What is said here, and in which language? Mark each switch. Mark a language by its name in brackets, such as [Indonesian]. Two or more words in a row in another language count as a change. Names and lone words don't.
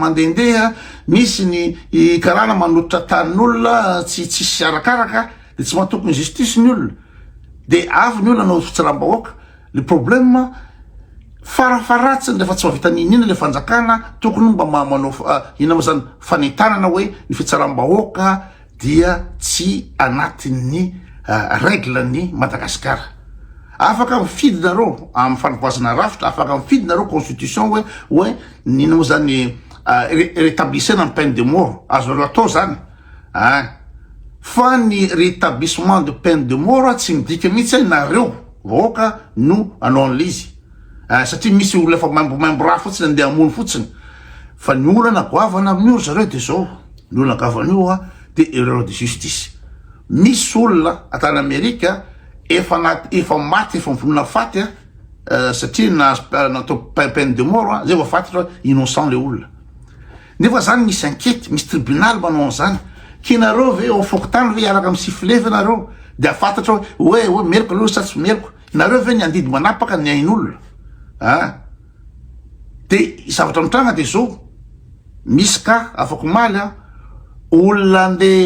[Malagasy] mandendeha misy ny karana manototra tanin'olona tsy arakaraka de tsy matokony justice ny olona de avy ny olona nao fitsaram-bahoaka [French] le problème [Malagasy] farafaratsiny rehefa tsy mahavita le fanjakana tokony mba manao ina moa zany fanentanana hoe ny fitsaram-bahoaka dia tsy anatin'ny règle-ny Madagasikara. Afaka mifidy nareo amin'ny fanaboazana rafitra, afaka mifidy nareo constitution hoe nina moa zany rétablissena ny [French] peine de mort [Malagasy] azo atao zany fa ny [French] rétablissement de peine de mort [Malagasy] tsy midika mihitsy nareo vahoaka no anao an'izy satria misy olona efa maimbo raha fotsiny andeha amono fotsiny fa ny olana goavana amin'io zareo de zao ny olana goavana de [French] erreur de justice. [Malagasy] Misy olona atany Amerika efa maty efa mivonona faty satria natao [French] peine de mort [Malagasy] zay efa fantatra innocent le olona nefa zany misy enquête misy tribunal manao an'izany kinareo ve ao fokotany ve iaraka amin'ny sifflet ve nareo de afantatra hoe meloko aloha sa tsy meloko nareo ve ny andidy manapaka ny ain'olona de zavatra mitranga de zao misy ka afaka maly olona andeha